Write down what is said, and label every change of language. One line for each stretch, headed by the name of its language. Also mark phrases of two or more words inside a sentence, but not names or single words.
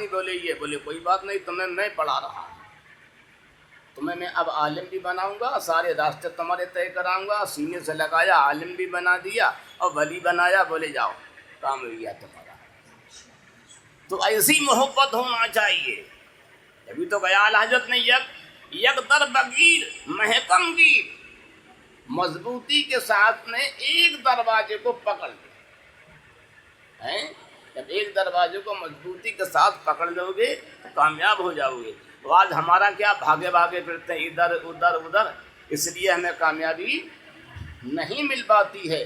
Urdu: بولے یہ، بولے کوئی بات نہیں، تمہیں میں پڑھا رہا ہوں، تمہیں میں اب عالم بھی بناؤں گا، سارے راستے تمہارے طے کراؤں گا، سینے سے لگایا، عالم بھی بنا دیا اور ولی بنایا، بولے جاؤ کام ہو گیا تمہارا۔ تو ایسی محبت ہونا چاہیے، ابھی تو گیا حضرت نے
Persian: یک در بگیر محکم گیر،
Urdu: مضبوطی کے ساتھ میں ایک دروازے کو پکڑ لیا، جب ایک دروازے کو مضبوطی کے ساتھ پکڑ لو گے تو کامیاب ہو جاؤ گے۔ تو آج ہمارا کیا بھاگے پھرتے ہیں ادھر ادھر، اس لیے ہمیں کامیابی نہیں مل پاتی ہے۔